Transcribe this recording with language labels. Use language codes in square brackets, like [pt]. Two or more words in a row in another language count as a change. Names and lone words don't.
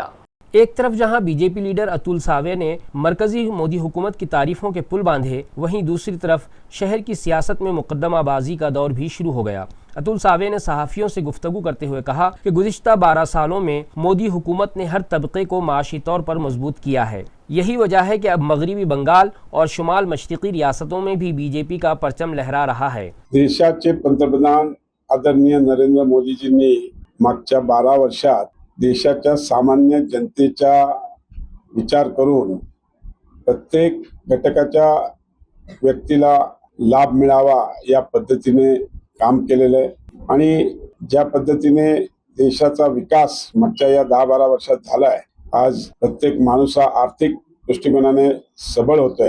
[ur] ایک طرف جہاں بی جے پی لیڈر اتل ساوے نے مرکزی مودی حکومت کی تعریفوں کے پل باندھے، وہیں دوسری طرف شہر کی سیاست میں مقدمہ بازی کا دور بھی شروع ہو گیا۔ اتل ساوے نے صحافیوں سے گفتگو کرتے ہوئے کہا کہ گزشتہ 12 سالوں میں مودی حکومت نے ہر طبقے کو معاشی طور پر مضبوط کیا ہے۔ یہی وجہ ہے کہ اب مغربی بنگال اور شمال مشرقی ریاستوں میں بھی بی جے پی کا پرچم لہرا رہا ہے۔ [mr] देशाचे पंतप्रधान आदरणीय नरेंद्र मोदीजींनी मागच्या 12 वर्षात देशाच्या सामान्य जनतेचा विचार करून प्रत्येक घटकाच्या व्यक्तीला लाभ मिळावा या पद्धतीने काम केलेलं आहे आणि ज्या पद्धतीने देशाचा विकास मागच्या या 10-12 वर्षात झाला आहे, आज प्रत्येक माणूस हा आर्थिक दृष्टिकोनाने सबळ होतोय।